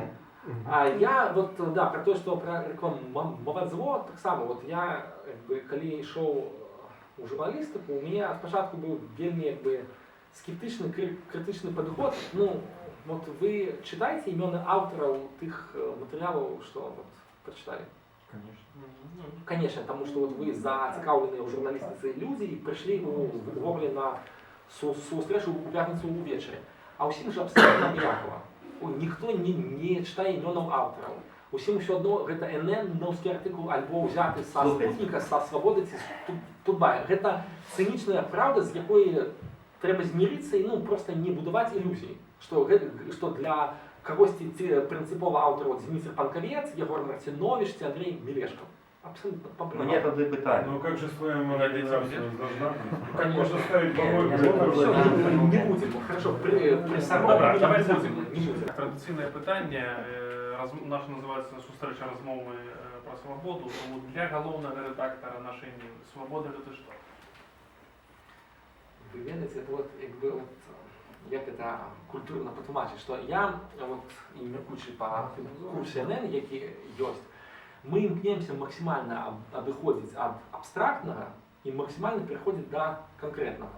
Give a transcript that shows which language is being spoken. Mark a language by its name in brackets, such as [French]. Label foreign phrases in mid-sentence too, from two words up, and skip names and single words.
[Russian] А я вот, да, про то, [Belarusian] што прарэкламаваць зло, таксама, вот я, калі ішоў у журналістыку, у мяне спачатку быў вельмі, скептычны, крытычны падыход. [Russian] Ну, вот вы читаете [Belarusian] имёны аўтараў тых матэрыялаў, што вот прачыталі? [Russian] Конечно. Конечно, потому что вот вы [Belarusian] зацікаўленыя ў журналістыцы людзі і прыйшлі увогуле на сустрэчу у пятніцу ўвечары. А ўсім жа абсалютна абыякава. Ніхто не чытае імёнаў аўтараў. Усім усё адно гэта НН-наўскі артыкул альбо ўзяты са спутніка, са свабоды ці Тутбая. Гэта цынічная праўда, з якой трэба змірыцца і ну, просто не будаваць ілюзій, што для кагосьці прынцыпова аўтараў Зміцер Панкавец, Егор Мартинович ці Андрей Мелешков. [Russian] Абсолютно по-прямому. Мне тогда питание. Ну как же своя монетизация должна быть? Как Конечно. можно ставить Все, не будем. Хорошо, при самом Давайте не будем. [Ukrainian] Традиційне питання, наша називається [Belarusian] «Сустрэча розмови про свободу». [Ukrainian] Тому для головного редактора нашої Ніви свобода – це що? [Belarusian] Вы ведаете, [Russian] это вот, [Belarusian] як это культурно патлумачыць, што я, вот, і мяркуючы па курсе НН, які ёсць, мы імкнемся максімальна адыходзіць ад абстрактнага і максімальна пераходзіць да канкрэтнага.